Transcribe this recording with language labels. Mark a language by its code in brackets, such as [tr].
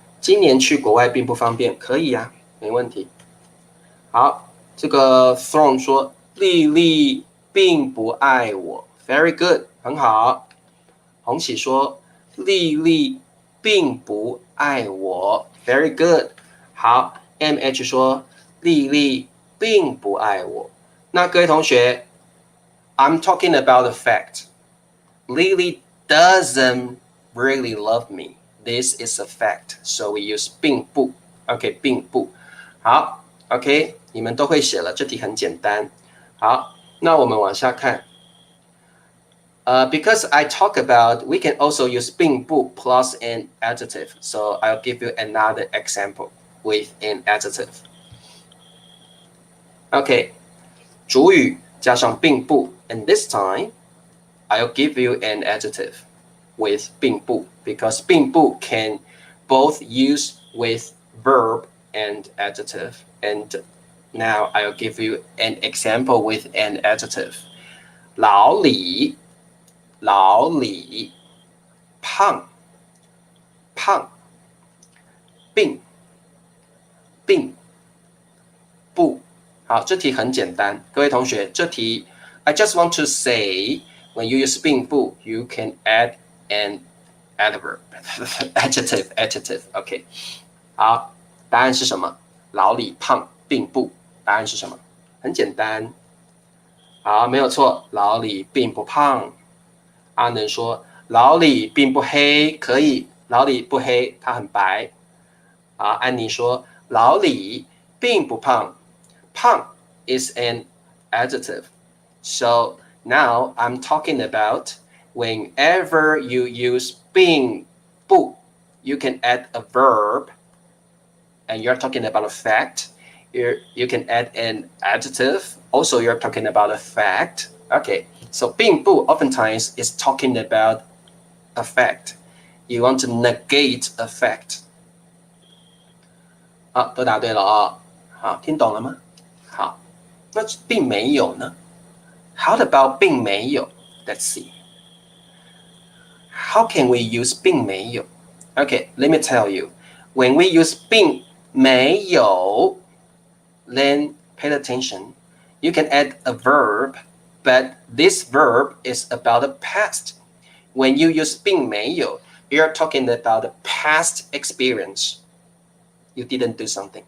[zh] 今年去国外并不方便，可以呀，没问题。好，这个 Throne 说丽丽并不爱我 ， [en] very good， [zh] 很好。红喜说丽丽并不爱我 ， [en] very good。 [zh] 好 ，MH 说丽丽并不爱我。那各位同学 [en] ，I'm talking about the fact. Lily doesn't really love me. This is a fact. So we use 并不 ，OK， 并不。 [zh] 好 ，OK， 你们都会写了，这题很简单。好，那我们往下看。 [en] Because I talk about, we can also use 并不 plus an adjective. So I'll give you another example with an adjective. Okay, 主语加上并不 and this time I'll give you an adjective with 并不 because 并不 can both use with verb and adjective. And now I'll give you an example with an adjective. [zh] 老李胖并不。好，这题很简单，各位同学，这题 [en] I just want to say when you use 并不 you can add an adverb adjective OK [zh] 好，答案是什么？老李胖并不，答案是什么？很简单。好，没有错，老李并不胖。阿能说老李并不黑，可以，老李不黑，他很白。好，安妮说老李并不胖，胖 [en] is an adjective. So now I'm talking about whenever you use 并不 you can add a verb and you're talking about a fact. You can add an adjective. Also, you're talking about a fact. Okay, so 并不 oftentimes is talking about a fact. You want to negate a fact. [zh] 好，都答对了哦。好，听懂了吗？好，那并没有呢？ [en] How about 并没有？Let's see. how can we use 并没有 Okay, let me tell you. When we use 并没有 then pay attention. You can add a verb, but this verb is about the past. When you use 并没有 you're talking about the past experience. You didn't do something.